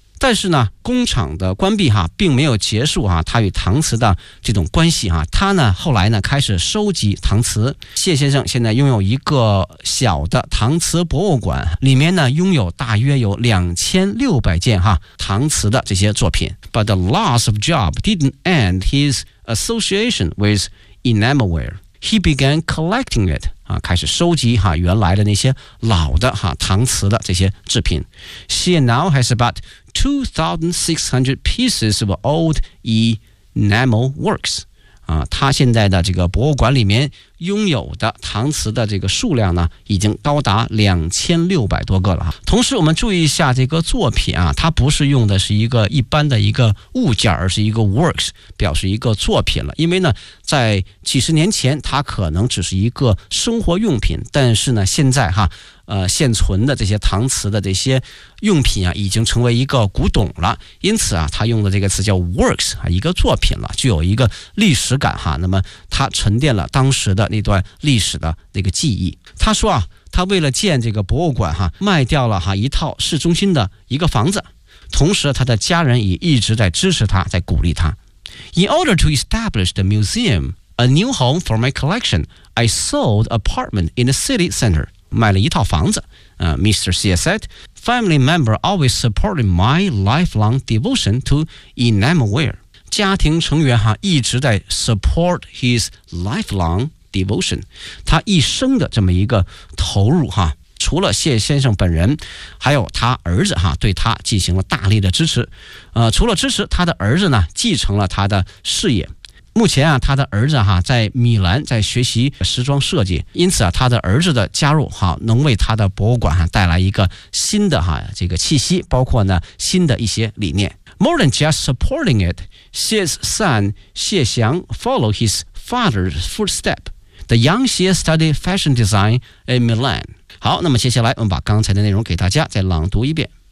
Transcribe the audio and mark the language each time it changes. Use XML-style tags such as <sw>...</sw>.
<zh>但是呢，工厂的关闭哈，并没有结束哈，他与搪瓷的这种关系哈，他呢后来呢开始收集搪瓷。谢先生现在拥有一个小的搪瓷博物馆，里面呢拥有大约有2600件哈搪瓷的这些作品。</zh> <en>But the loss of job didn't end his association with enamelware. He began collecting it.</en> <zh>啊、开始收集哈原来的那些老的哈搪瓷的这些制品。</zh> <en>She now has about 2,600 pieces of old enamel works.</en> <zh>啊，他现在的这个博物馆里面拥有的搪瓷的这个数量呢，已经高达2600多个了哈。同时，我们注意一下这个作品啊，它不是用的是一个一般的一个物件，而是一个 works， 表示一个作品了。因为呢，在几十年前，它可能只是一个生活用品，但是呢，现在哈，现存的这些搪瓷的这些用品啊，已经成为一个古董了。因此啊，它用的这个词叫 works 啊，一个作品了，具有一个历史感哈。那么，它沉淀了当时的那段历史的那个记忆。他说啊，他为了建这个博物馆哈，卖掉了哈一套市中心的一个房子，同时他的家人也一直在支持他，在鼓励他。</zh> <en>In order to establish the museum, a new home for my collection, I sold apartment in the city center. 卖了一套房子。 Mr. Xie said, family member always supported my lifelong devotion to enamelware.</en> <zh>家庭成员哈一直在 support his lifelong devotion，他一生的这么一个投入哈，除了谢先生本人，还有他儿子哈，对他进行了大力的支持。除了支持，他的儿子呢继承了他的事业。目前啊，他的儿子哈在米兰在学习时装设计，因此啊，他的儿子的加入哈能为他的博物馆哈带来一个新的哈这个气息，包括呢新的一些理念。</zh> <en>More than just supporting it, Xie's son, Xie Xiang, followed his father's footsteps. The young Xie studied fashion design in Milan.</en> <zh>好，那么接下来我们把刚才的内容给大家再朗读一遍。</zh>